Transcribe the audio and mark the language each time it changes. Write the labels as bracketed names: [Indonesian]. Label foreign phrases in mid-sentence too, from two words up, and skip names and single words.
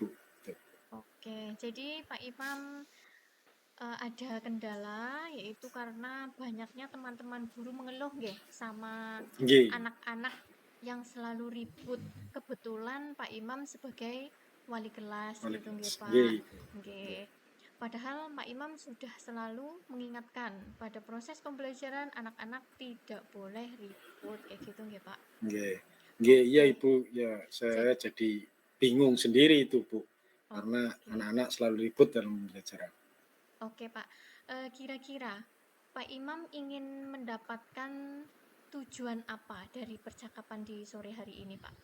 [Indonesian] Oke, jadi Pak Imam ada kendala yaitu karena banyaknya teman-teman guru mengeluh nggih sama [Javanese] Nggih. [Indonesian] anak-anak yang selalu ribut. Kebetulan Pak Imam sebagai wali kelas Wali gitu nggih kelas. Pak. [Javanese] Nggih. Nggih. [Indonesian] Padahal Pak Imam sudah selalu mengingatkan pada proses pembelajaran anak-anak tidak boleh ribut kayak gitu nggih Pak. [Javanese] Nggih. Nggih, [Indonesian] iya Ibu. Ya, saya jadi bingung sendiri itu Bu. Karena anak-anak selalu ribut dalam pembelajaran. Oke Pak, kira-kira Pak Imam ingin mendapatkan tujuan apa dari percakapan di sore hari ini Pak?